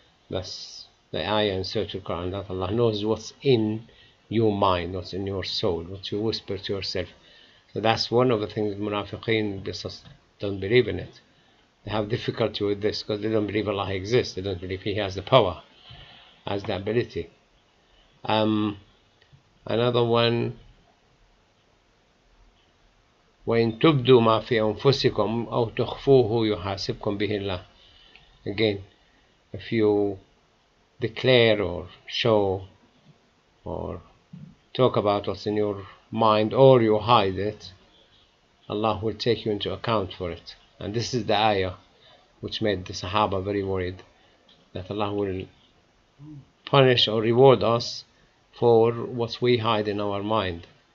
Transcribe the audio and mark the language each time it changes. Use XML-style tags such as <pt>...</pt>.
<en>That's the ayah in Surah Al-Quran, that Allah knows what's in your mind, what's in your soul, what you whisper to yourself. So that's one of the things Munafiqeen just don't believe in it. They have difficulty with this because they don't believe Allah exists. They don't believe He has the power, has the ability.</en> <ar>Another one, وَإِن تُبْدُوا مَا فِي أَنفُسِكُمْ أَوْ تُخْفُوهُ يُحَاسِبْكُم بِهِ اللَّهُ.</ar> <en>Again, if you declare or show or talk about what's in your mind or you hide it, Allah will take you into account for it. And this is the ayah which made the Sahaba very worried, that Allah will punish or reward us for what we hide in our mind.</en>